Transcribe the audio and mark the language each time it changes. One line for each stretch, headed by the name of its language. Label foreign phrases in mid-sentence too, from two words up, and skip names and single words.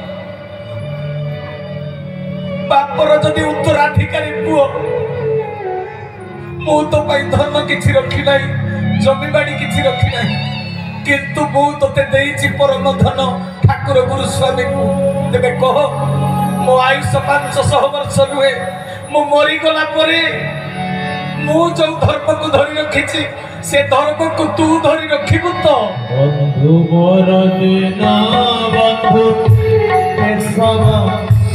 Odia: ବାପର ଯଦି ଉତ୍ତରାଧିକାରୀ ପୁଅ ମୁ ତ ପଇ ଧର୍ମ କିଛି ରଖି ନାହିଁ ଜମି ବାଡ଼ି କିଛି ରଖି ନାହିଁ କିନ୍ତୁ ମୁ ତତେ ଦେଇଛି ପରମ ଧନ ଠାକୁର ଗୁରୁସ୍ୱାମୀ କୁ ତେବେ କହ ମୋ ଆୟୁଷ 500 ବର୍ଷ ରୁହେ ମୁ ମରି ଗଲା ପରେ ମୁ ଯେ ଧର୍ମ କୁ ଧରି ରଖିଛି ସେ ଧର୍ମ କୁ ତୁ ଧରି ରଖିବୁ ତ ବନ୍ଧୁ ମୋର ଦୀନ ବନ୍ଧୁ କେ ସବୁ